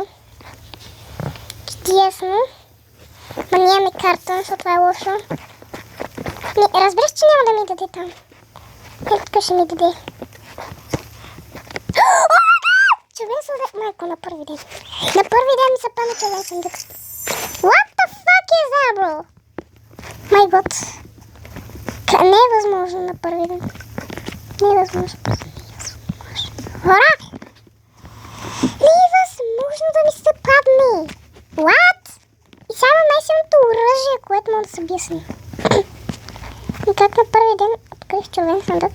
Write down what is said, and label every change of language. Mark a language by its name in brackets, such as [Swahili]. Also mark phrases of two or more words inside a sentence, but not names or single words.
[Bulgarian] Чудесно. Ма нямаме карта, защото това е лошо. Не, разбираш, че няма да ми даде там. Ето тук ще ми даде. Червен съндък, майко, на първи ден. На първи ден ми се пада червен съндък. [English] What the fuck is that, bro? My god. [Bulgarian] Не е възможно на първи ден. Не е възможно. Хора! Не е възможно да ми се падне. [English] What? [Bulgarian] И сега най-силното оръжие, което мога да се бия с него. И как на първи ден открих червен съндък.